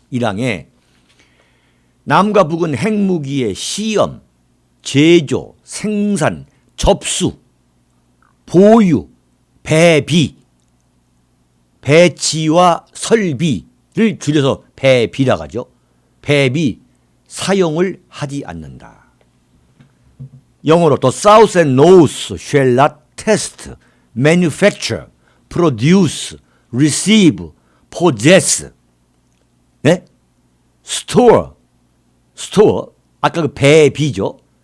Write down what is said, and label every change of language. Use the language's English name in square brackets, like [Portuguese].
[Korean] 1항에 남과 북은 핵무기의 시험, 제조, 생산, 접수, 보유, 배비, 배치와 설비를 줄여서 배비라고 하죠. 배비, 사용을 하지 않는다. 영어로 [English] The South and North shall not test, manufacture, produce, receive, possess, [Korean] 네? [English] store, [Korean] 아까 그 배비죠.